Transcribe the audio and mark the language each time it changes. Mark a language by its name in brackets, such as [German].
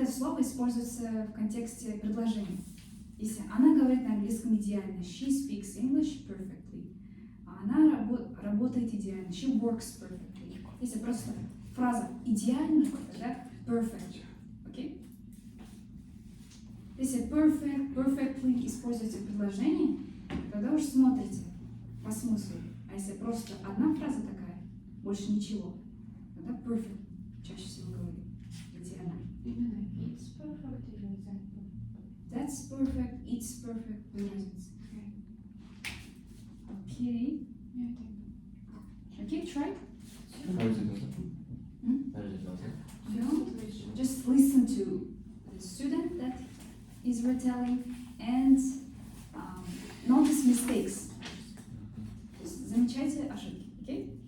[Russian] это слово используется в контексте предложения. Если она говорит на английском идеально, [English] she speaks English perfectly. [Russian] Она работает идеально, [English] she works perfectly. [Russian] Если просто фраза идеально, тогда perfect. Окей? Если perfect, perfectly используете в предложении, тогда уж смотрите по смыслу. А если просто одна фраза такая, больше ничего, тогда perfect чаще всего говорим. Идеально. Именно [English] it's perfect [Russian] или that perfect? [English] That's perfect, it's perfect, [Russian] без разницы. Окей. [English] Yeah, thank you. Окей, try. How is it also? Hmm? How is it also? Yeah. Just listen to the student that is retelling and notice mistakes. [Russian] Замечайте ошибки, okay?